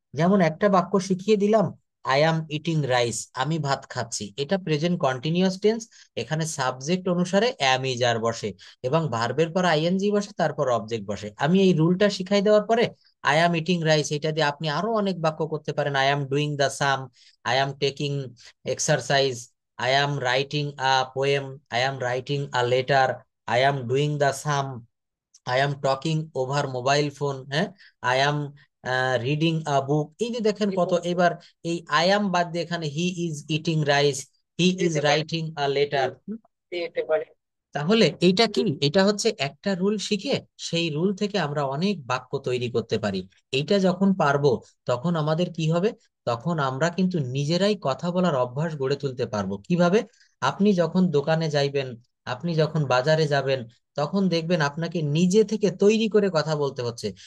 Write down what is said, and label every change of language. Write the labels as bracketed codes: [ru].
[bn] যেমন একটা বাক্য শিখিয়ে দিলাম, [en] I am eating rice, [bn] আমি ভাত খাচ্ছি। এটা প্রেজেন্ট কন্টিনিউয়াস টেন্স। এখানে সাবজেক্ট অনুসারে অ্যাম ইজ আর বসে, এবং ভার্বের পর আইএনজি বসে, তারপর অবজেক্ট বসে। আমি এই রুলটা শিখাই দেওয়ার পরে [en] I am eating rice [bn] এটা দিয়ে আপনি আরো অনেক বাক্য করতে পারেন। [en] I am doing the sum, I am taking exercise, I am writing a poem, I am writing a letter, I am doing the sum, I am talking over mobile phone, হ্যাঁ, I am reading a book। [bn] এই যে দেখেন কত। এবার এই I am বাদ দিয়ে এখানে [en] he is eating rice, he is writing a letter। [bn] তাহলে এইটা কি? এটা হচ্ছে একটা রুল শিখে সেই রুল থেকে আমরা অনেক বাক্য তৈরি করতে পারি। এইটা যখন পারবো তখন আমাদের কি হবে? তখন আমরা কিন্তু নিজেরাই কথা বলার অভ্যাস গড়ে তুলতে পারবো। কিভাবে? আপনি যখন দোকানে যাইবেন, আপনি যখন বাজারে যাবেন, তখন দেখবেন আপনাকে নিজে থেকে তৈরি করে কথা বলতে হচ্ছে।